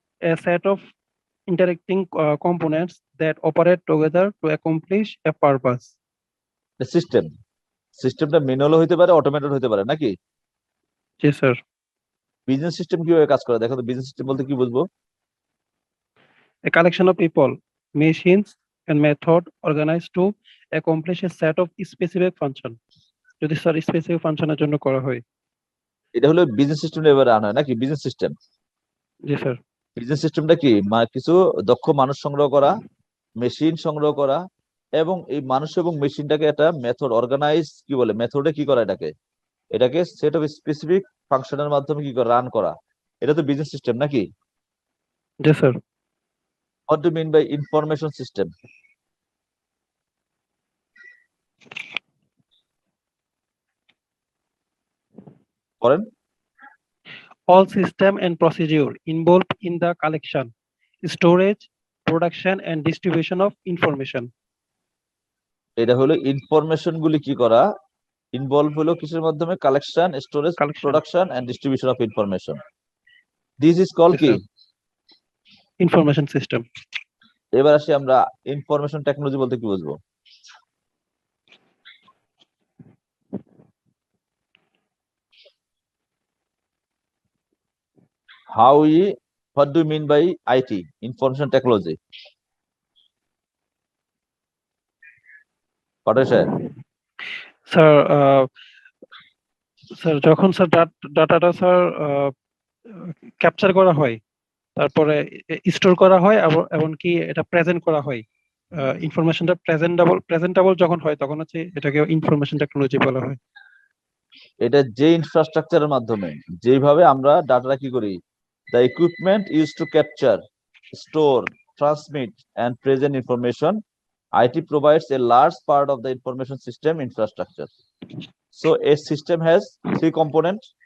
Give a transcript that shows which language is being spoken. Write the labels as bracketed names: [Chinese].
[English] A set of interacting components that operate together to accomplish a purpose. [Bangla] সিস্টেমটা manual হইতে পারে, automated হইতে পারে, নাকি? জি স্যার। বিজনেস সিস্টেম কিভাবে কাজ করে দেখো তো, বিজনেস সিস্টেম বলতে কি বুঝবো? [English] A collection of people, machines, and method organized to accomplish a set of specific function. [Bangla] যদি স্যার স্পেসিফিক ফাংশনের জন্য করা হয়। এটা হলো বিজনেস সিস্টেম এবারে আনা হয় নাকি? বিজনেস সিস্টেম, জি স্যার। বিজনেস সিস্টেমটা কি কিছু দক্ষ মানুষ সংগ্রহ করা, মেশিন সংগ্রহ করা, এবং এই মানুষ এবং মেশিনটাকে একটা মেথড অর্গানাইজ, কি বলে মেথডে কি করা, এটাকে সেট অফ স্পেসিফিক ফাংশনের মাধ্যমে কি করে রান করা, এটা তো বিজনেস সিস্টেম নাকি? জি sir. [English] What do mean by information system? [Bangla] করেন। [English] All system and procedure involved in the collection, storage, production and distribution of information. [Bangla] এটা হলো ইনফরমেশন গুলি কি করা, ইনভলভ হলো কিসের মাধ্যমে, collection, storage, [English] Collection. Production and distribution of information. This is call Yes, [Bangla] কি? [English] sir. Information system. [Bangla] এবার আসি আমরা ইনফরমেশন টেকনোলজি বলতে কি বুঝবো। [English] What do you mean by IT, information technology? [Bangla] Patwari সাহেব, স্যার স্যার যখন স্যার ডাটাটা স্যার ক্যাপচার করা হয়, তারপরে স্টোর করা হয়, এমনকি এটা প্রেজেন্ট করা হয়, ইনফরমেশনটা প্রেজেন্টেবল যখন হয় তখন হচ্ছে এটাকে ইনফরমেশন টেকনোলজি বলা হয়। এটা যে ইনফ্রাস্ট্রাকচারের মাধ্যমে যেভাবে আমরা ডাটাটা কি করি, [English] the equipment used to capture, store, transmit and present information, IT provides a large part of the information system infrastructure. So a system has three components.